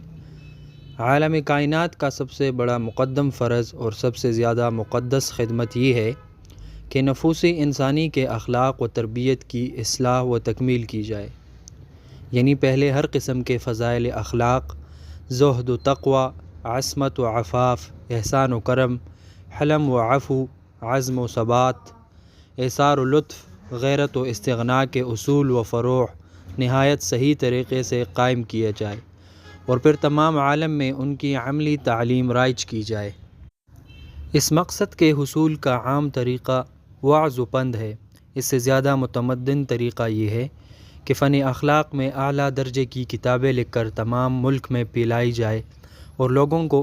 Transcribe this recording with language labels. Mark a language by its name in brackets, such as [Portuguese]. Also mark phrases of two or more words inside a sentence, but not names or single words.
[Urdu] عالم کائنات کا سب سے بڑا مقدم فرض اور سب سے زیادہ مقدس خدمت یہ ہے کہ نفوس انسانی کے اخلاق و تربیت کی اصلاح و تکمیل کی جائے، یعنی پہلے ہر قسم کے فضائل اخلاق، زہد و تقوی، عصمت و عفاف، احسان و کرم، حلم و عفو، عزم و ثبات، ایثار و لطف، غیرت و استغناء کے اصول و فروع نہایت صحیح طریقے سے قائم کیا جائے اور پھر تمام عالم میں ان کی عملی تعلیم رائج کی جائے۔ اس مقصد کے حصول کا عام طریقہ وعظ و پند ہے۔ اس سے زیادہ متمدن طریقہ یہ ہے کہ فن اخلاق میں اعلیٰ درجے کی کتابیں لکھ کر تمام ملک میں پھیلائی جائے اور لوگوں کو